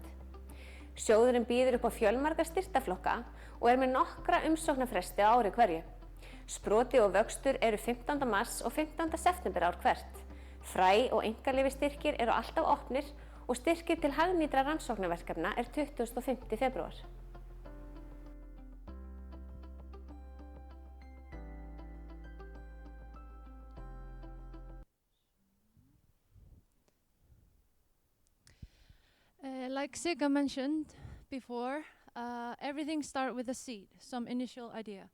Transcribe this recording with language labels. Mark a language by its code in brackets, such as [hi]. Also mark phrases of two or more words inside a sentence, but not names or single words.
[is] Sjóðurinn býður upp á fjölmarga styrktarflokka og með nokkra umsóknarfresti á ári hverju. Sproti og vöxtur 15. mars og 15. september ár hvert. Fræ og einkaleyfisstyrkir alltaf opnir og styrkir til hagnýtra rannsóknarverkefna 25. febrúar. [en] Like Sigga mentioned before, everything starts with a seed, some initial idea.